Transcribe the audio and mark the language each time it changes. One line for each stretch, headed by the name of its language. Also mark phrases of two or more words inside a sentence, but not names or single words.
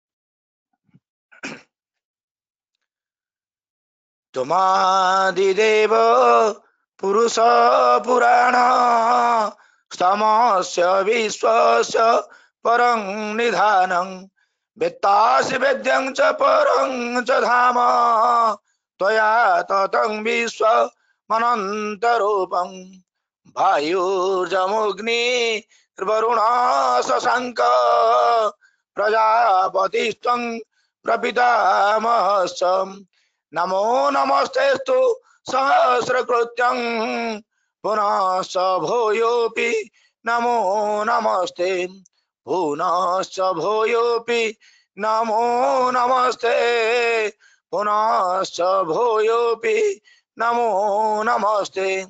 Sanskrit: ତୁମାଦିଦେବ ପୁରୁଷ ପୁରାଣ ସମस्य ବିଶ୍ୱस्य ପରଂ ନିଧାନଂ ବେତ୍ତାସି ବେଦ୍ୟଂ च परं च धाम त्वया ततं विश्वमनन्तरूपं वायुर्जमुग्निर्वरुण शशाङ्क प्रजापतिस्त्वं प्रपितामहश्च नमो नमस्तेस्तु सहस्रकृत्यं पुनश्च भूयोऽपि नमो नमस्ते पुनश्च भूयोऽपि नमो नमस्ते पुनश्च भूयोऽपि नमो नमस्ते।